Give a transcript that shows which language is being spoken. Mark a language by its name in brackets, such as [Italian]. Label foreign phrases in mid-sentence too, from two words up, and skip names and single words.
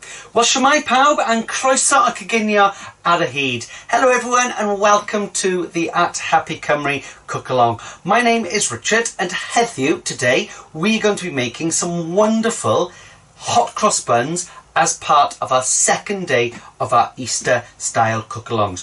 [Welsh] Wel, shwmae pawb and croeso a coginio ar y hyd. [English] Hello everyone and welcome to the At Happy Cymru Cook Along. My name is Richard and heddiw, today, we're going to be making some wonderful hot cross buns as part of our second day of our Easter style cook-alongs.